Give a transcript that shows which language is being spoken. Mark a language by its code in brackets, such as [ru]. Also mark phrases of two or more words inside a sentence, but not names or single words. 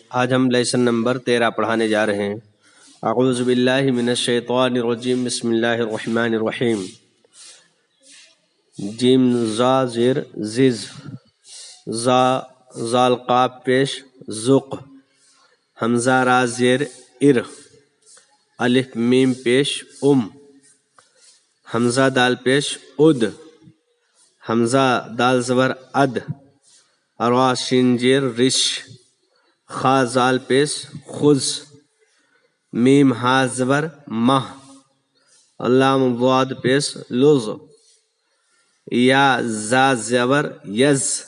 [ur] آج ہم لیسن نمبر 13 پڑھانے جا رہے ہیں۔ [ar] اعوذ باللہ من الشیطان الرجیم، بسم اللہ الرحمن الرحیم۔ [ur] جیم زا زیر زز، زا زال قاف پیش زق، حمزہ را زیر ار، الف میم پیش حمزہ دال پیش اد، حمزہ دال زبر اد، را شین جیر رش، خا زال پیش خز، میم ہا زبر مہ، لام ضاد پیش لز، یا زا زبر یز،